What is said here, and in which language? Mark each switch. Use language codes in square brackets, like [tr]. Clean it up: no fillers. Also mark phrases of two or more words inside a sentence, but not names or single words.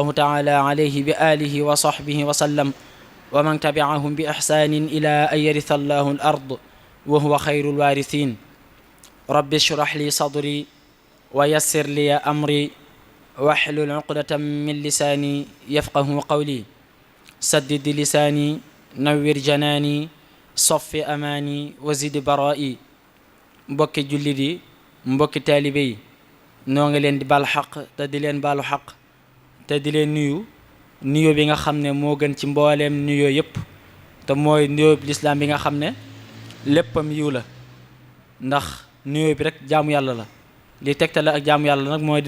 [ar] تعالى عليه بآله وصحبه وسلم ومن تبعهم بإحسان إلى أن يرث الله الأرض وهو خير الوارثين رب اشرح لي صدري ويسر لي أمري واحلل عقدة من لساني يفقه قولي سدد لساني نوّر جناني صف أماني وزد برائي [wo] mbokki jullit yi mbokki taalibe yi noo ngi leen di baal xaq te di leen baalu xaq te di leen nuyu bi nga xam ne moo gën ci mbooleem nuyoo yépp te mooy nuyoo bi lislaam bi nga xam ne léppam yiw la ndax nuyoo bi rek jaamu yàlla la li tegtale ak jaamu yàlla nag mooy